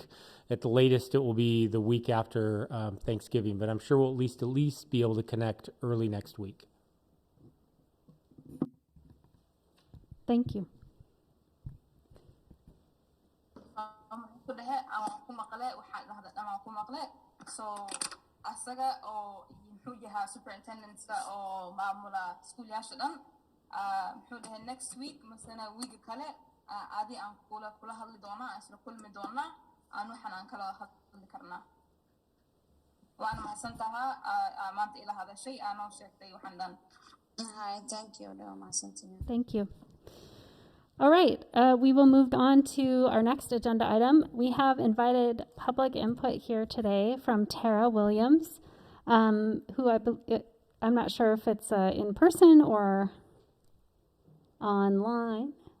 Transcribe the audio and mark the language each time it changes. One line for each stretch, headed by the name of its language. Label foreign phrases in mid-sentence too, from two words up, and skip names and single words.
English: At the latest, it will be the week after Thanksgiving, but I'm sure we'll at least be able to connect early next week. Thank you.
Somali: So asaga oo muxuu yahaa superintendentska oo maamula iskuulyaasha dhan muxuu dhahay
English: next week
Somali: masana wiiga kale adi aan kula hadli doonaa isla kulmi doonaa aan waxaan aan kala hadli karnaa. waana mahadsantahaa maanta ila hadashay aanoo sheegtay waxaan dhan.
English: Thank you. Thank you. All right, we will move on to our next agenda item. We have invited public input here today from Tara Williams, who I'm not sure if it's in person or online.